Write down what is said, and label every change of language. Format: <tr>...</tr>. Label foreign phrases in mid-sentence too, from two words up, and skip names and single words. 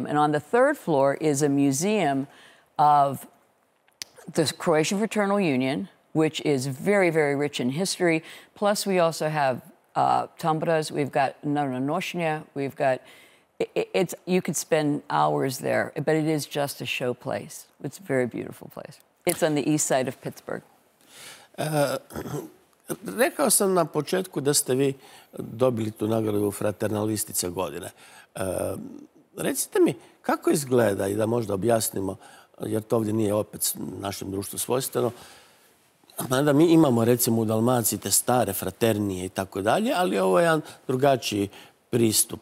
<en>And on the 3rd floor is a museum of the Croatian Fraternal Union, which is very, very rich in history. Plus, we also have Tambras, we've got Nošnja, we've got... you could spend hours there, but it is just a show place. It's a very beautiful place. It's on the east side of Pittsburgh.</en> <hr>Rekao sam na početku da ste vi dobili tu nagradu Fraternalistica godine. Recite mi, kako izgleda, i da možda objasnimo, jer to ovdje nije opet našem društvu svojstveno, mada mi imamo recimo u Dalmaciji te stare fraternije i tako dalje, ali ovo je jedan drugačiji pristup.</hr>